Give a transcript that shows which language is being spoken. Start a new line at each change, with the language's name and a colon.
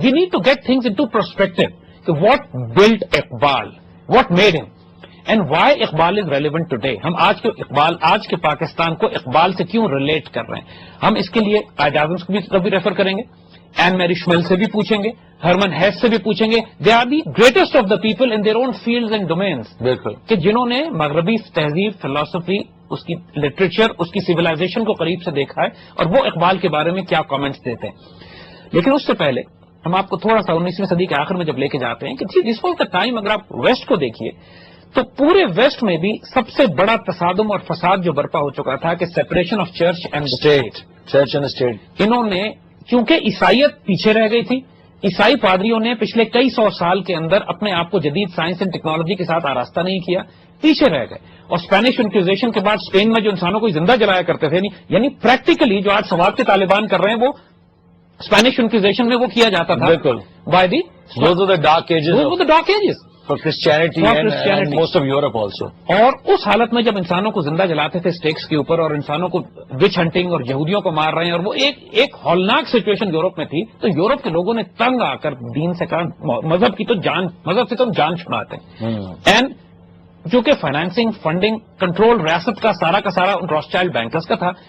English: We need to get things into perspective کہ what built Iqbal, what made him, and why Iqbal is relevant today.
Urdu: ہم آج کے پاکستان کو اقبال سے کیوں ریلیٹ کر رہے ہیں؟ ہم اس کے لیے قائد اعظم کو بھی کبھی ریفر کریں گے، این میری شمیل سے بھی پوچھیں گے، ہرمن ہیس سے بھی پوچھیں گے.
English: They are the greatest of the people in their own fields and domains.
Urdu: بالکل. کہ جنہوں نے مغربی تہذیب، فلسفی، اس کی لٹریچر، اس کی سویلائزیشن کو قریب سے دیکھا ہے، اور وہ اقبال کے بارے میں کیا کامنٹس دیتے ہیں. لیکن اس سے پہلے ہم آپ کو تھوڑا سا 19ویں صدی کے آخر میں جب لے کے جاتے ہیں کہ
English: This was the time.
Urdu: اگر آپ ویسٹ کو دیکھیے تو پورے ویسٹ میں بھی سب سے بڑا تصادم اور فساد جو برپا ہو چکا تھا کہ
English: Separation of church and state. Church and state.
Urdu: انہوں نے، کیونکہ عیسائیت پیچھے رہ گئی تھی، عیسائی پادریوں نے پچھلے کئی سو سال کے اندر اپنے آپ کو جدید سائنس اینڈ ٹیکنالوجی کے ساتھ آراستہ نہیں کیا، پیچھے رہ گئے. اور اسپینش انکویزیشن کے بعد اسپین میں جو انسانوں کو زندہ جلایا کرتے تھے، یعنی پریکٹیکلی جو آج سوات کے طالبان کر رہے ہیں وہ اسپینش انکویزیشن میں وہ کیا جاتا تھا. بالکل.
English: By the dark ages for Christianity and most of Europe also.
Urdu: اور اس حالت میں جب انسانوں کو زندہ جلاتے تھے سٹیکس کے اوپر اور انسانوں کو وچ ہنٹنگ اور یہودیوں کو مار رہے ہیں، اور وہ ایک ہولناک سچویشن یورپ میں تھی، تو یورپ کے لوگوں نے تنگ آ کر دین سے کہا مذہب سے تو جان چھڑاتے ہیں. اینڈ جو کہ فائنانسنگ، فنڈنگ، کنٹرول ریاست کا سارا روتھشائلڈ بینکرز کا تھا.